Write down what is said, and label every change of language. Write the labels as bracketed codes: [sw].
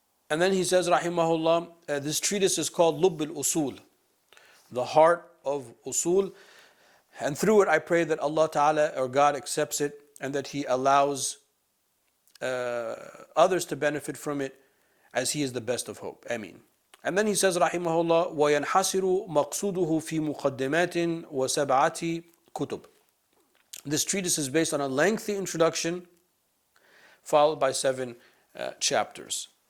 [en] And then he says, rahimahullah, this treatise is called Lubb al-Usul, the heart of Usul. And through it, I pray that Allah Ta'ala, or God, accepts it and that He allows others to benefit from it, as He is the best of hope. Ameen. And then he says, [ar] rahimahullah, وَيَنْحَصِرُ مَقْصُودُهُ فِي مُقَدِّمَاتٍ وَسَبْعَةِ كُتُبٍ. [en] This treatise is based on a lengthy introduction, followed by 7 chapters.